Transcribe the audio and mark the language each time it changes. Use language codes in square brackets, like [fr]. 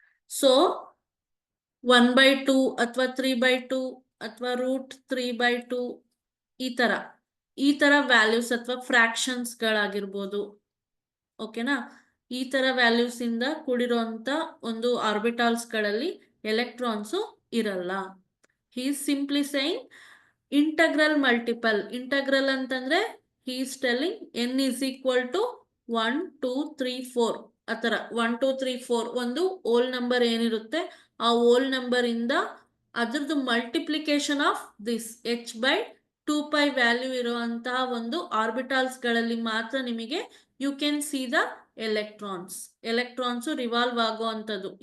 [kn] So 1/2 ಅಥವಾ 3/2 ಅಥವಾ √3/2 ಈ ತರ ವ್ಯಾಲ್ಯೂಸ್ ಅಥವಾ ಫ್ರಾಕ್ಷನ್ಸ್ ಗಳಾಗಿರ್ಬೋದು. ಓಕೆನಾ? ಈ ತರ ವ್ಯಾಲ್ಯೂಸ್ ಇಂದ ಕೂಡಿರುವಂತ ಒಂದು ಆರ್ಬಿಟಾಲ್ಸ್ ಗಳಲ್ಲಿ ಎಲೆಕ್ಟ್ರಾನ್ಸ್ ಇರಲ್ಲ. [en] he is simply saying integral multiple. [kn] integral ಅಂತಂದ್ರೆ [en] he is telling n is equal to 1 2 3 4 [kn] ಆತರ 1 2 3 4 ಒಂದು ಹೋಲ್ ನಂಬರ್ ಏನಿರುತ್ತೆ ಆ ಹೋಲ್ ನಂಬರ್ ಇಂದ ಅದ್ರದ್ದು multiplication of this h/2π value ಇರುವಂತಹ ಒಂದು ಆರ್ಬಿಟಾಲ್ಸ್ ಗಳಲ್ಲಿ ಮಾತ್ರ ನಿಮಗೆ [en] you can see the [kn] electrons revolve ಆಗುವಂಥದ್ದು.